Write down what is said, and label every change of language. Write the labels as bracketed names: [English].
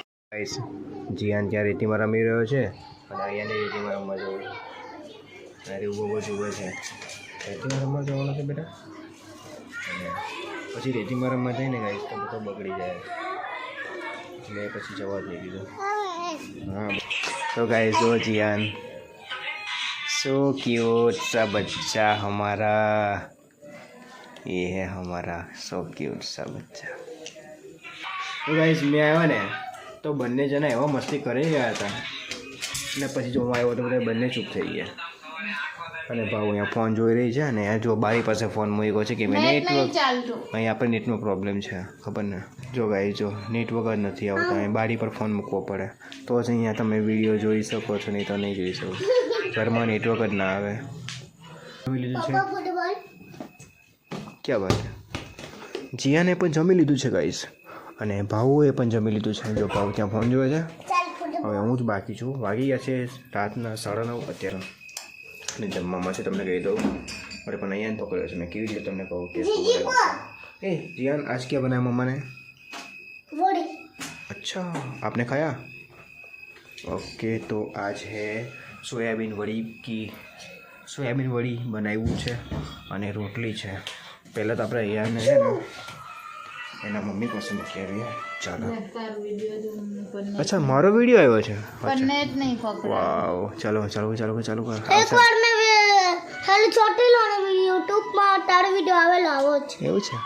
[Gujarati] Guys જીયાન ત્યાં રેતીમાં રમી રહ્યો છે અને અહીંયાને રેતીમાં રમવા જવું. અરે ઉભો જુએ છે. રેતીમાં રમવા જવાનું છે બેટા. અને પછી રેતીમાં રમવા જાય ને ગાઈસ તો બધો બગડી જાય એટલે પછી જવા જ નહીં દીધો. [Hindi] हाँ तो गाइस जो जियान सो क्यूट सा बच्चा हमारा, ये है हमारा सो क्यूट सा बच्चा. तो गाइस मैं [Gujarati] આવ્યો ને તો બંને જણા એવા મસ્તી કરી રહ્યા હતા અને પછી જો હું આવ્યો તો બધા બંને ચૂપ થઈ ગયા. અને ભાવ અહીંયા ફોન જોઈ રહી છે અને જો બારી પાસે ફોન મૂક્યો છે કે મેં નેટવર્ક અહીં આપણે નેટનો પ્રોબ્લેમ છે ખબર ને. જો ગાઈ જો નેટવર્ક જ નથી આવતા, અહીં બારી પર ફોન મૂકવો પડે તો જ અહીંયા તમે વિડીયો જોઈ શકો છો, નહીં તો નહીં જોઈ શકો. ઘરમાં નેટવર્ક જ ના આવે. જમી લીધું છે? ક્યાં વાત છે? જીયાને પણ જમી લીધું છે ગાઈસ અને ભાવુએ પણ જમી લીધું છે. જો ભાવ ત્યાં ફોન જોવે છે. હવે હું જ બાકી છું. વાગી ગયા છે રાતના 9:30 અત્યારે અને જમવામાં છે તમને કહી દઉં. અરે પણ અહીંયા પકડ્યો છે મેં, કેવી રીતે તમને કહું કે [Hindi] ए जियान आज क्या बनाया मम्मा ने? वड़ी. अच्छा आपने खाया? ओके तो आज है सोयाबीन वड़ी बनाવ્યું [Gujarati] છે અને રોટલી છે. પહેલાં તો આપણે અહીંયાને છે ને એના મમ્મી પાસે મૂકી આવીએ. ચાલો. અચ્છા મારો વિડીયો આવ્યો છે? વાવ ચાલો ચાલો ચાલો ચાલો કર. એકવાર મેં ખાલી ચોટેલો અને યુટ્યુબમાં તારો વિડીયો આવેલો આવો છે. એવું છે?